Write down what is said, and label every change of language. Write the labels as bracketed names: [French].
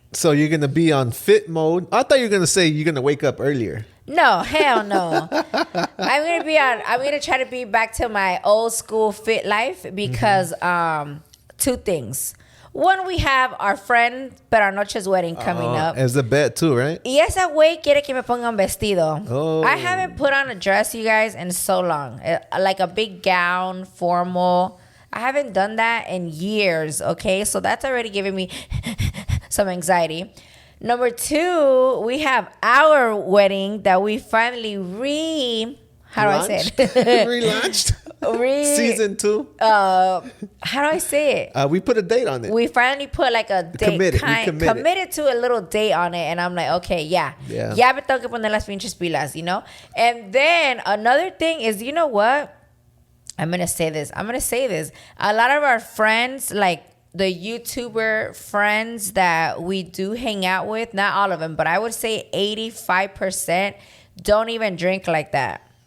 [English] So you're going to be on fit mode. I thought you were going to say you're going to wake up earlier. No, hell no. I'm gonna try to be back to my old school fit life because two things. One, we have our friend Peranoche's wedding coming up. As a bet too, right? [Spanish] Y esa güey quiere que me ponga un vestido. [English] Oh. I haven't put on a dress, you guys, in so long. Like a big gown, formal. I haven't done that in years, okay? So that's already giving me some anxiety. Number two, we have our wedding that we finally how do I say it? Relaunched? Season 2? How do I say it? We put a date on it. We finally put like a date. Committed to a little date on it. And I'm like, okay, yeah. [Spanish] Ya me tengo que poner las pinches pilas, [English] you know? And then another thing is, you know what? I'm going to say this. A lot of our friends, like the YouTuber friends that we do hang out with, not all of them, but I would say 85% don't even drink like that.